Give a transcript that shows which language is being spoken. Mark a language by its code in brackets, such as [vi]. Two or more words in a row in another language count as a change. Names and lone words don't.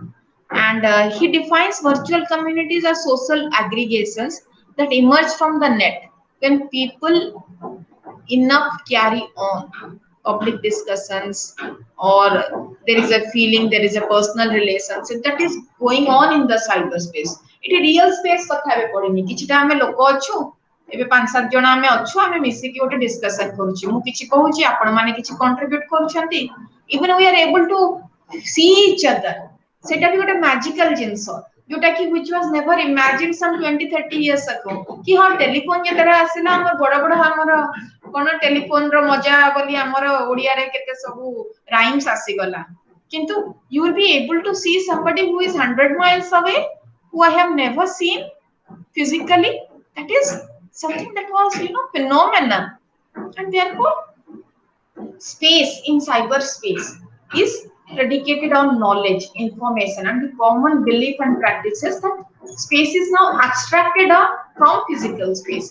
[en] And he defines virtual communities as social aggregations that emerge from the net when people enough carry on public discussions, or there is a feeling, there is a personal relationship that is going on in the cyberspace. It real space [or] କଥା ଏବେ ପଡିନି, କିଛିଟା ଆମେ ଲୋକ ଅଛୁ, ଏବେ 5-7 ଜଣ ଆମେ ଅଛୁ, ଆମେ ମିଶିକି ଗୋଟେ ଡିସ୍କସନ କରୁଛୁ, ମୁଁ କିଛି କହୁଛି, ଆପଣ ମାନେ କିଛି କଣ୍ଟ୍ରିବ୍ୟୁଟ କରୁଛନ୍ତି, [en] even we are able to see each other, [or] ସେଟା ବି ଗୋଟେ ମ୍ୟାଜିକାଲ ଜିନିଷ ଯୋଉଟା କି [en] which was never imagined some 20-30 years ago। [or] କି ହଁ ଟେଲିଫୋନ ଯେତେବେଳେ ଆସିଲା, ଆମର ବଡ ବଡ ଆମର କଣ ଟେଲିଫୋନ ର ମଜା ବୋଲି ଆମର ଓଡିଆରେ କେତେ ସବୁ ରାଇମ୍ସ ଆସିଗଲା, କିନ୍ତୁ [en] you will be able to see somebody who is 100 miles away, who I have never seen physically. That is something that was phenomenal. And therefore space in cyberspace is predicated on knowledge, information, and the common belief and practices that space is now abstracted from physical space.